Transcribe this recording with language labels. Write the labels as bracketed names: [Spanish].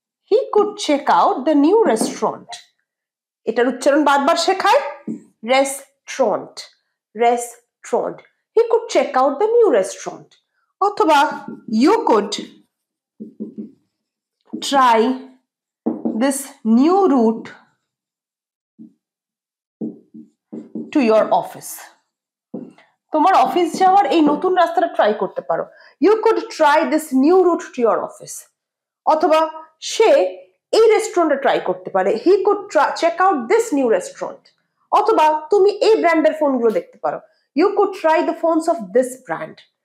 [English] He could check out the new restaurant. [Bangla] এটার উচ্চারণ বারবার শেখায়, restaurant, restaurant. [English] He could check out the new restaurant. অথবা you could try this new route to your office. [Bangla] তোমার office যাওয়ার এই নতুন রাস্তাটা ট্রাই করতে পারো। [English] You could try this new route to your office. [Bangla] অথবা সে এই রেস্টুরেন্টে ট্রাই করতে পারে। [English] He could check out this new restaurant. [Bangla] অথবা তুমি এই ব্র্যান্ডের ফোনগুলো দেখতে পারো। [English] You could try the phones of this brand.